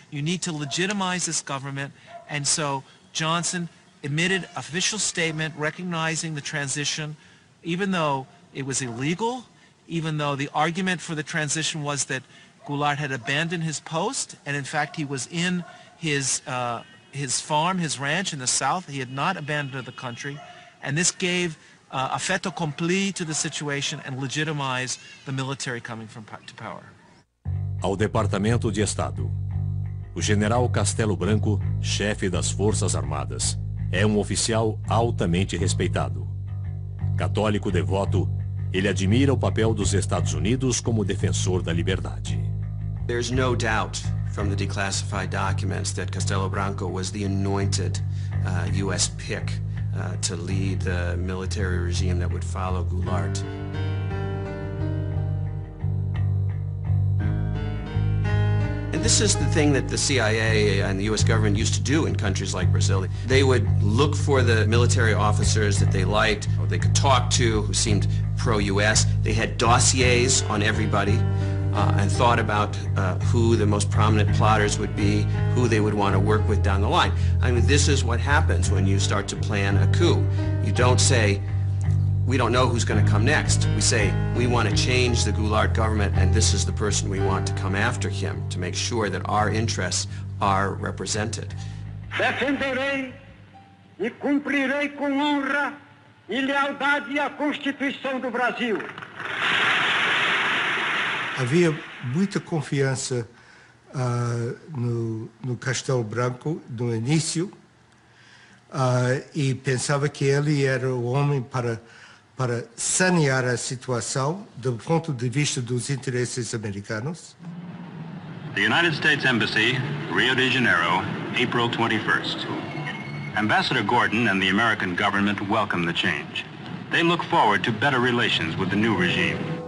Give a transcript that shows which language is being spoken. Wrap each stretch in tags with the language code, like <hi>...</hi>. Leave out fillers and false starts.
<en>You need to legitimize this government. And so Johnson emitted an official statement recognizing the transition, even though it was illegal, even though the argument for the transition was that Goulart had abandoned his post, and in fact he was in his farm, his ranch in the south. He had not abandoned the country, and this gave a fait accompli to the situation and legitimized the military coming to power.</en> <pt>Ao Departamento de Estado. O general Castelo Branco, chefe das Forças Armadas, é um oficial altamente respeitado. Católico devoto, ele admira o papel dos Estados Unidos como defensor da liberdade.</pt> <en>There's no doubt from the declassified documents that Castelo Branco was the anointed U.S. pick to lead the military regime that would follow Goulart. And this is the thing that the CIA and the U.S. government used to do in countries like Brazil. They would look for the military officers that they liked, or they could talk to, who seemed pro-U.S. They had dossiers on everybody and thought about who the most prominent plotters would be, who they would want to work with down the line. I mean, this is what happens when you start to plan a coup. You don't say, we don't know who's going to come next. We say, we want to change the Goulart government, and this is the person we want to come after him to make sure that our interests are represented.</en> <pt>Defenderei e cumprirei com honra e lealdade a Constituição do Brasil. Havia muita confiança no Castelo Branco no início e pensava que ele era o homem para sanear a situação do ponto de vista dos interesses americanos.</pt> <en>The United States Embassy, Rio de Janeiro, April 21st. Ambassador Gordon and the American government welcome the change. They look forward to better relations with the new regime.</en>